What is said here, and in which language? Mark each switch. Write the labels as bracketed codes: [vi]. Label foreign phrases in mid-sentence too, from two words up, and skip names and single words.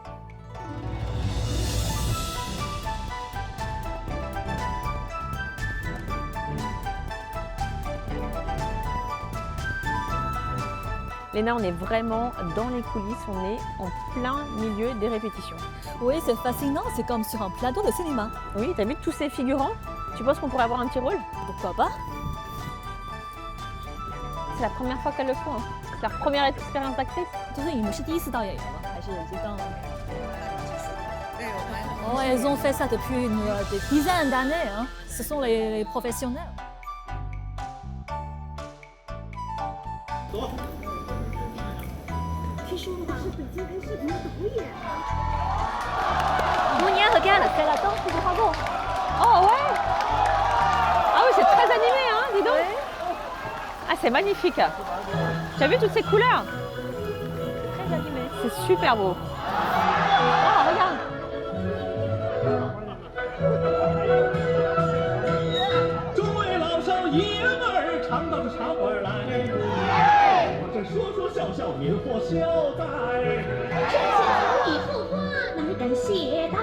[fr] Léna, on est vraiment dans les coulisses, on est en plein milieu des répétitions. Oui, c'est fascinant, c'est comme sur un plateau de cinéma. Oui, t'as vu tous ces figurants? Tu penses qu'on pourrait avoir un petit rôle? Pourquoi pas? C'est la première fois qu'elle le fait, hein. C'est leur première expérience d'actrice. [zh] 就是你们是第一次当演员吗？还是已经当？ [fr] Oh, elles ont fait ça depuis des dizaines d'années. Hein. Ce sont les professionnels. Monia, regarde, c'est la danse du dragon. Oh ouais! Ah oui, c'est très animé, hein, dis donc. Ouais. Ah, c'est magnifique. Tu as vu toutes ces couleurs? Très animé. C'est super beau. Oh, regarde. [zh] 诸位老少爷们儿，唱到这茶馆来，我这说说笑笑，您或消灾。春夏如意荷花，哪敢懈怠？